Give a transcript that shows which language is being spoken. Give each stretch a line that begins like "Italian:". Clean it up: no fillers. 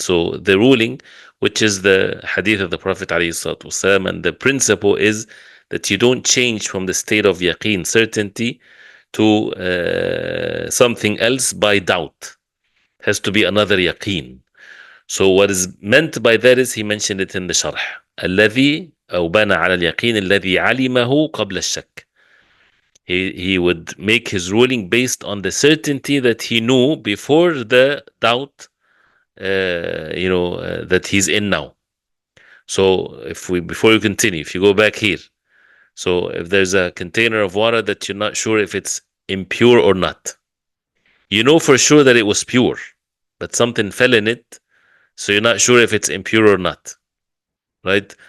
English: So the ruling, which is the hadith of the Prophet ﷺ, and the principle is that you don't change from the state of yaqeen, certainty, to something else by doubt. It has to be another yaqeen. So what is meant by that is, he mentioned it in the sharh.
Arabic: الذي أو بنى على اليقين الذي علمه قبل الشك.
English: He would make his ruling based on the certainty that he knew before the doubt, that he's in now. So before you continue, if you go back here, so if there's a container of water that you're not sure if it's impure or not, you know for sure that it was pure, but something fell in it, so you're not sure if it's impure or not, right?